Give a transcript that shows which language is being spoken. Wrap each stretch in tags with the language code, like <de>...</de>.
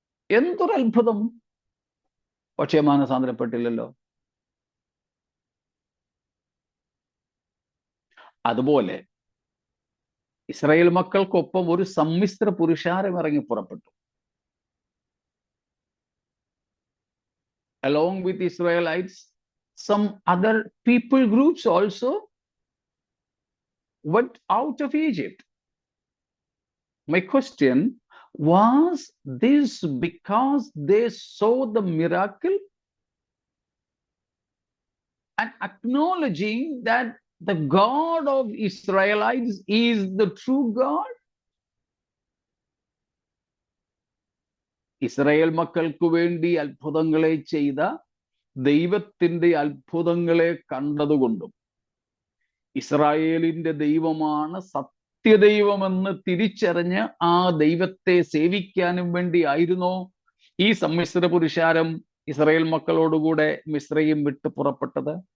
<ml>എന്തൊരു അത്ഭുതം! പക്ഷേ മാനസാന്തരപ്പെട്ടില്ലല്ലോ. അതുപോലെ ഇസ്രായേൽ മക്കൾക്കൊപ്പം ഒരു സമ്മിശ്ര പുരുഷാരം ഇറങ്ങി പുറപ്പെട്ടു.</ml> <en>Along with Israelites, some other people groups also went out of Egypt. My question, was this because they saw the miracle and acknowledging that the God of Israelites is the true God?</en> <ml>Israel മക്കൾക്ക് വേണ്ടി അത്ഭുതങ്ങളെ ചെയ്ത ദൈവത്തിന്റെ അത്ഭുതങ്ങളെ കണ്ടതുകൊണ്ടും ഇസ്രായേലിന്റെ ദൈവമാണ് സത്യദൈവമെന്ന് തിരിച്ചറിഞ്ഞ് ആ ദൈവത്തെ സേവിക്കാനും വേണ്ടി ആയിരുന്നോ ഈ സമ്മിശ്ര പുരുഷാരം ഇസ്രായേൽ മക്കളോടുകൂടെ മിസ്രയീം വിട്ട് പുറപ്പെട്ടത്?</ml>